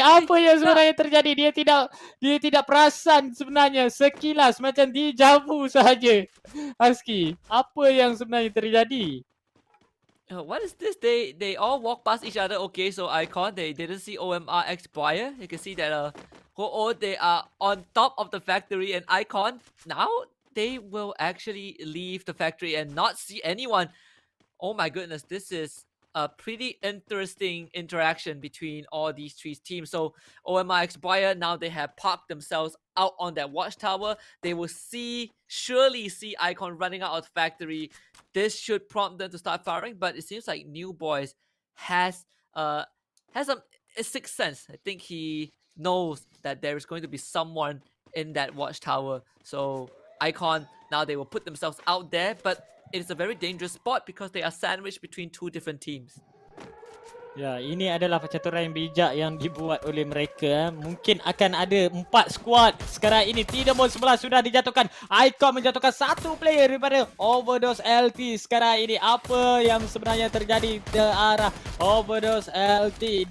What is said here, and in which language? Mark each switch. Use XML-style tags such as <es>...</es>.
<ms>Apa yang sebenarnya terjadi? Dia tidak perasan sebenarnya. Sekilas macam dijavu sahaja. Azki, apa yang sebenarnya terjadi?</ms> <en>What is this? They all walk past each other. Okay, so Icon, they didn't see OMR X Buyer. You can see that they are on top of the factory, and Icon now they will actually leave the factory and not see anyone. Oh my goodness, this is a pretty interesting interaction between all these three teams. So OMR X Buyer, now they have parked themselves out on that watchtower. They will surely see Icon running out of the factory. This should prompt them to start firing, but it seems like New Boys has a sixth sense. I think he knows that there is going to be someone in that watchtower. So Icon, now they will put themselves out there, but it is a very dangerous spot because they are sandwiched between two different teams.</en> <ms>Ya, ini adalah percaturan yang bijak yang dibuat oleh mereka. Mungkin akan ada 4 skuad. Sekarang ini team nombor 11 sudah dijatuhkan. Icon menjatuhkan satu player daripada Overdose LT. Sekarang ini apa yang sebenarnya terjadi ke arah Overdose LT?</ms>